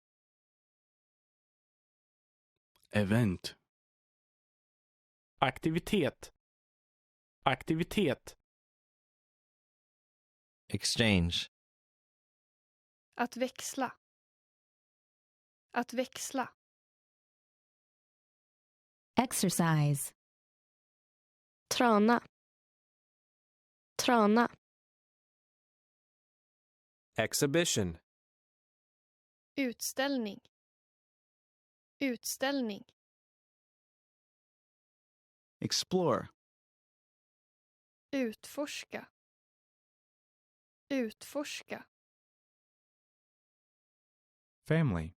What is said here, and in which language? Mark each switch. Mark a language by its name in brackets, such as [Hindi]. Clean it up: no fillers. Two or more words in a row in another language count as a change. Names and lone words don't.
[English] Event. [Swedish] Aktivitet. Aktivitet. [English] Exchange. [Swedish] Att växla. Att växla. [English] Exercise. [Swedish] Trana. Trana. [English] Exhibition. [Swedish] Utställning. Utställning. [English] Explore. [Swedish] Utforska. Utforska. [English] Family.